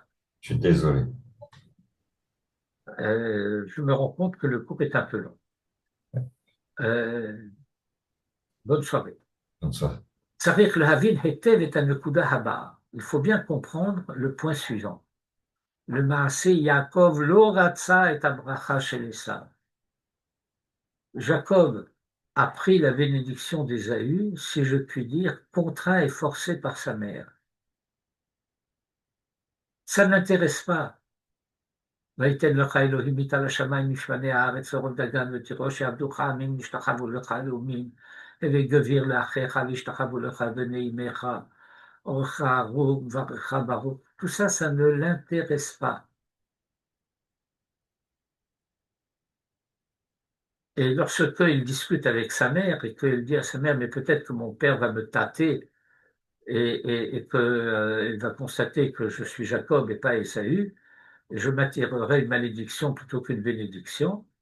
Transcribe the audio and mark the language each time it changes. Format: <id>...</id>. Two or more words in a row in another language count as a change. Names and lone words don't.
<fr>Je suis désolé. Je me rends compte que le cours est un peu long. Bonne soirée. Comme ça. Il faut bien comprendre le point suivant.</fr> <he>Le מעשה יעקב לא רצה את הברכה של עשו.</he> <fr>Jacob a pris la bénédiction d'Ésaü, si je puis dire, contraint et forcé par sa mère. Ça ne l'intéresse pas.</fr> <he>ויתן לך אלוהים מטל השמיים משמני הארץ ורוב דגן ותירוש יעבדוך עמים וישתחוו לך לאומים וגביר לאחיך וישתחוו לך בני אמך אורך ארוך וברך ברוך.</he> <fr>Tout ça, ça ne l'intéresse pas. Et lorsque il discute avec sa mère et qu'il dit à sa mère, mais peut-être que mon père va me tâter et qu'il va constater que je suis Jacob et pas Ésaü, et je m'attirerai une malédiction plutôt qu'une bénédiction,</fr>